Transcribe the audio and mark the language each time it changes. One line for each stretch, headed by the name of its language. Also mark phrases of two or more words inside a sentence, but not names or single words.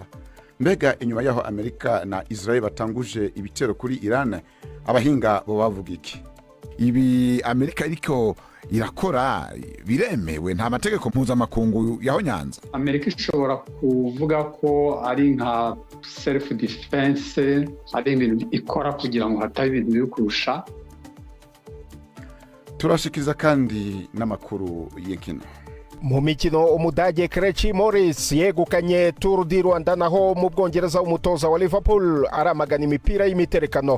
Rundi: Mbega inyuma yaho Amerika na Israel batanguje ibitero kuri Iran, abahinga bo bavuga iki? Ibi Amerika iriko irakora biremewe nta mategeko mpuzamakungu yaho Nyanza? Amerika ishobora kuvuga ko ari nka
English: self defense,
Rundi: ari ibintu ikora kugira ngo hatabe ibintu byo kurusha. Turashikiza kandi n'amakuru y'inkino. Mu mikino umudage Krejci Morris yegukanye Tour du Rwanda, naho mu Bwongereza umutoza wa Liverpool aramagana imipira y'imiterekano.